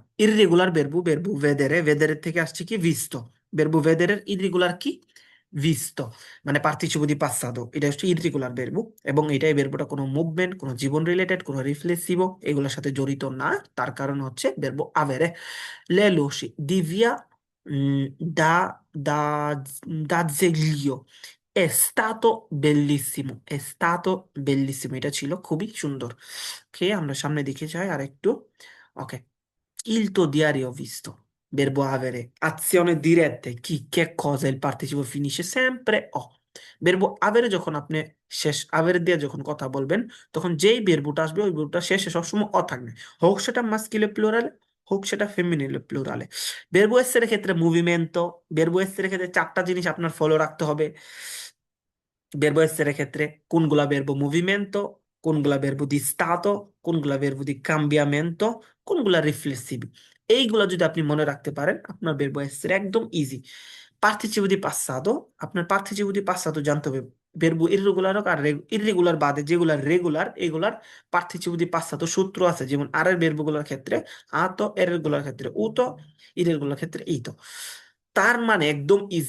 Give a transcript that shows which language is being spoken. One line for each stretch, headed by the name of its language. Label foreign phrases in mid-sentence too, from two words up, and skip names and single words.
Bangla: ইররেগুলার বেরবু,
Italian: verbo vedere,
Bangla: ভেদেরের থেকে আসছে কি ভিস্তো।
Italian: verbo vedere
Bangla: ইররেগুলার কি? ভিস্তো। মানে
Italian: participio di passato,
Bangla: এটা হচ্ছে ইররেগুলার বেরবু। এবং এটাই বেরবুটা কোনো মুভমেন্ট, কোনো জীবন রিলেটেড, কোনো রিফ্লেক্সিভো এগুলোর সাথে জড়িত না। তার কারণ হচ্ছে
Italian: verbo avere. Le luci di via da, da, da Zeglio è stato bellissimo, è stato bellissimo,
Bangla: এটা ছিল খুবই সুন্দর। ওকে, আমরা সামনে দিকে যাই আর একটু। ওকে।
Italian: Il tuo diario ho visto. Verbo avere. Azione diretta. Chi, che cosa, il participo finisce sempre o। verbo avere
Bangla: যখন আপনি শেষ, avere দিয়ে যখন কথা বলবেন, তখন যেই verboটা আসবে ওই verboটা শেষে সবসময় অ থাকবে। হোক সেটা
Italian: maschile plurale,
Bangla: হোক সেটা
Italian: femminile plurale. verbo essere
Bangla: ক্ষেত্রে মুভিমেন্টো,
Italian: verbo essere
Bangla: ক্ষেত্রে চারটা জিনিস আপনার ফলো রাখতে হবে।
Italian: verbo essere
Bangla: ক্ষেত্রে কোনগুলা
Italian: verbo movimento,
Bangla: কোনগুলা
Italian: verbo di stato,
Bangla: কোনগুলা
Italian: verbo di cambiamento,
Bangla: কোনগুলা রিফ্লেক্সিভ। এইগুলা যদি আপনি মনে রাখতে পারেন, আপনার
Italian: verbo essere
Bangla: একদম ইজি।
Italian: participio di passato,
Bangla: আপনার
Italian: participio di passato
Bangla: জানতে হবে।
Italian: verbo irregular
Bangla: হোক আর ইররেগুলার বাদে যেগুলা রেগুলার, এগুলার
Italian: participio di passato
Bangla: সূত্র আছে। যেমন আর এর verbo গুলোর ক্ষেত্রে আতো, এর রেগুলার ক্ষেত্রে উতো, ইরেগুলার ক্ষেত্রে ইতো। তার মানে একদম ইজি।